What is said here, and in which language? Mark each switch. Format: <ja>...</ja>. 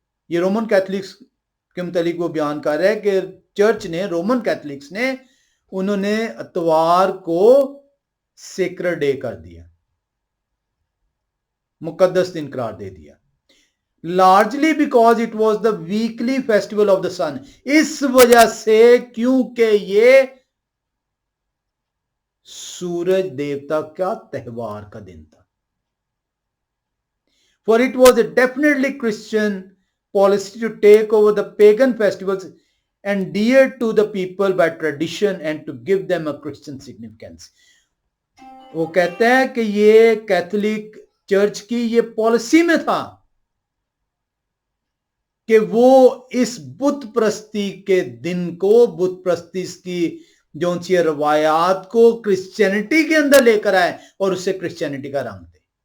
<ur>یہ Roman Catholics کے متعلق وہ بیان کر رہا ہے کہ چرچ نے, رومن کیتھولکس نے, انہوں نے اتوار کو سیکرڈ ڈے کر دیا, مقدس دن قرار دے دیا.</ur> <en>largely because it was the weekly festival of the sun,</en> <ur>اس وجہ سے کیونکہ یہ سورج دیوتا کا تہوار کا دن تھا.</ur> <en>For it was a definitely Christian policy to take over the pagan festivals and dear to the people by tradition and to give them a Christian significance.</en> <ur>وہ کہتے ہیں کہ یہ کیتھولک چرچ کی یہ پالیسی میں تھا کہ وہ اس بت پرستی کے دن کو, بت پرستی کی جو سی روایات کو کرسچینٹی کے اندر لے کر آئے اور اسے کرسچینٹی کا رنگ دے.</ur>